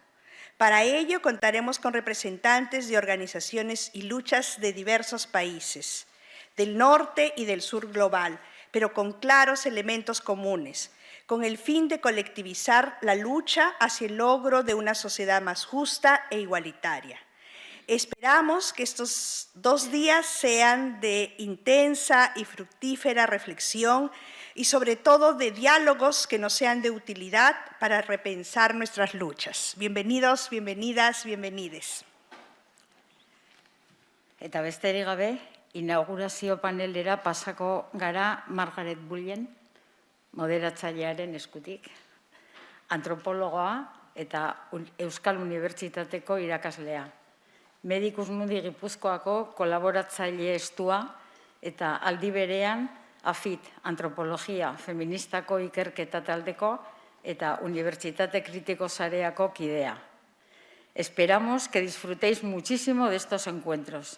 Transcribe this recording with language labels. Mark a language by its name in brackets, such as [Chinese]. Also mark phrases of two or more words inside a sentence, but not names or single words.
[Spanish] Para ello contaremos con representantes de organizaciones y luchas de diversos países, del norte y del sur global, pero con claros elementos comunes, con el fin de colectivizar la lucha hacia el logro de una sociedad más justa e igualitaria. Esperamos que estos 2 días sean de intensa y fructífera reflexión y sobre todo de diálogos que nos sean de utilidad para repensar nuestras luchas. Bienvenidos, bienvenidas, bienvenides. [Basque] Eta besterik gabe, inaugurazio panelera pasako gara Margaret Bullen, moderatzailearen eskutik, antropologoa eta Euskal Unibertsitateko irakaslea. Medicus Mundi Gipuzkoako kolaboratzaile estua eta aldi berean AFIT, Antropologia Feministako Ikerketa Taldeko eta Unibertsitate Kritiko Sareako kidea. [Spanish] Esperamos que disfrutéis muchísimo de estos encuentros.